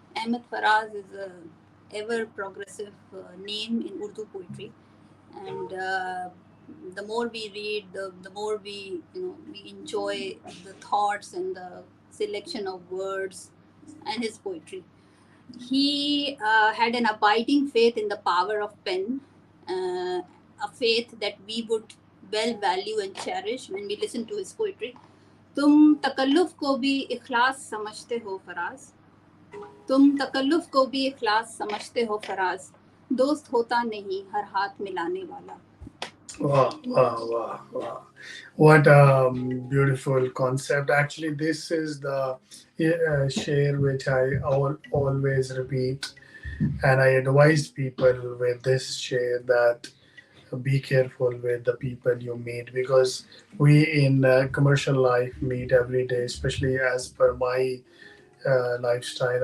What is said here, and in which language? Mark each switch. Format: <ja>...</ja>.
<en>Ahmed Faraz is a ever progressive name in Urdu poetry, and the more we read, the more we enjoy the thoughts and the selection of words and his poetry. He had an abiding faith in the power of pen, a faith that we would well value and cherish when we listen to his poetry.</en> <hi>तुम तकल्लुफ को भी इखलास समझते हो फराज, तुम तकल्लुफ को भी इखलास समझते हो फराज, दोस्त होता नहीं हर हाथ मिलाने वाला. Wow, wow, wow, wow. What a beautiful concept. Actually, this is the share which I always repeat, and I advise people with this share that be careful with the people you meet, because we in commercial life meet every day, especially as per my lifestyle.</hi>